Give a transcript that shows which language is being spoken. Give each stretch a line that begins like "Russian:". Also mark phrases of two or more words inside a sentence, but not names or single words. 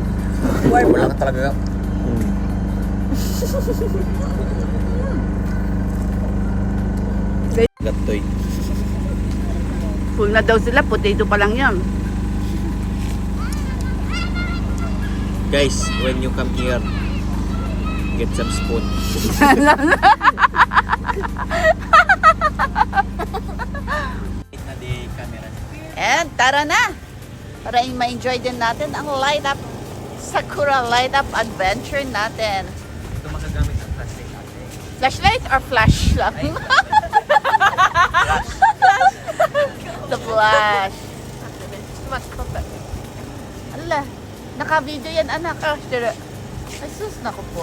Filipino: Wala ka talaga. Gatoy. Full na daw sila, potato pa lang yan.
English: Guys, when you come here, get some spoon.
Filipino: Na di camera. And tara na! Para ma-enjoy din natin ang
English: light up, Sakura light up adventure
Filipino: natin. Ito makagamit ang flashlight natin.
English: Flashlight or flash lang? The flash.
Filipino: Ala, naka-video yan anak. Ay sus, naku po.